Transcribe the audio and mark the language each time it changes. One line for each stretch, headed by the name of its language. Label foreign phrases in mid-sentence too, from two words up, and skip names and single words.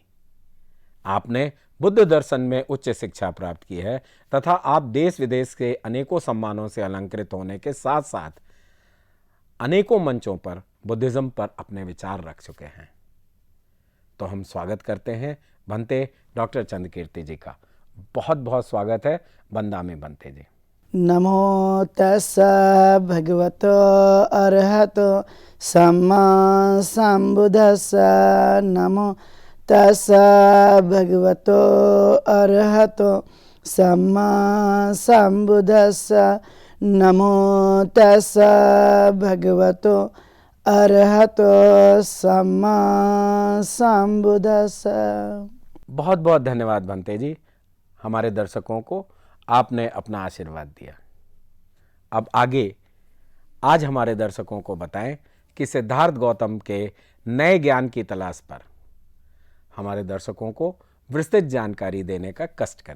Hindi: आपने बुद्ध दर्शन में उच्च शिक्षा प्राप्त की है तथा आप देश विदेश के अनेकों सम्मानों से अलंकृत होने के साथ साथ अनेकों मंचों पर बुद्धिज्म पर अपने विचार रख चुके हैं। तो हम स्वागत करते हैं भंते डॉक्टर चंद्रकीर्ति जी का। बहुत बहुत स्वागत है बंदा में भंते जी।
Pali: नमो तस्सा भगवतो अरहतो सम्मा संबुद्धस्सा। नमो तस्सा भगवतो अरहतो सम्मा संबुद्धस्सा। नमो तस्सा भगवतो अरहतो सम्मा संबुद्धस्सा।
Hindi: बहुत बहुत धन्यवाद भंते जी। हमारे दर्शकों को आपने अपना आशीर्वाद दिया। अब आगे आज हमारे दर्शकों को बताएं कि सिद्धार्थ गौतम के नए ज्ञान की तलाश पर हमारे दर्शकों को विस्तृत जानकारी देने का कष्ट करें।